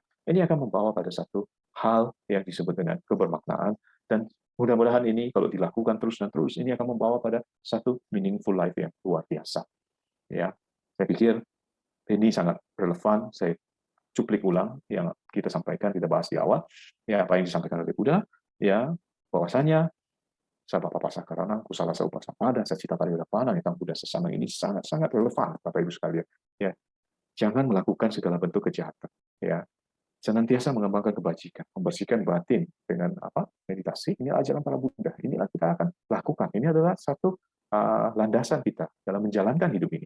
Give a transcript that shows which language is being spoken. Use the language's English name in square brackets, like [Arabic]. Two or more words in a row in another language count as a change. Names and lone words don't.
[Indonesian] Ini akan membawa pada satu hal yang disebut dengan kebermaknaan, dan mudah-mudahan ini kalau dilakukan terus dan terus, ini akan membawa pada satu [English] meaningful life [Indonesian] yang luar biasa. Ya, saya pikir ini sangat relevan. Saya cuplik ulang yang kita sampaikan, kita bahas di awal. Ya, apa yang disampaikan oleh Buddha, ya, bahwasanya [Pali] Sabapa Pasakarana, Kusala Saupasapada, Sacita Pariyodapana, Nitang Buddha Sesana [Indonesian] ini sangat-sangat relevan, Bapak Ibu sekalian. Ya, jangan melakukan segala bentuk kejahatan. Ya, senantiasa mengembangkan kebajikan, membersihkan batin dengan meditasi. Ini ajaran para Buddha. Inilah kita akan lakukan. Ini adalah satu landasan kita dalam menjalankan hidup ini.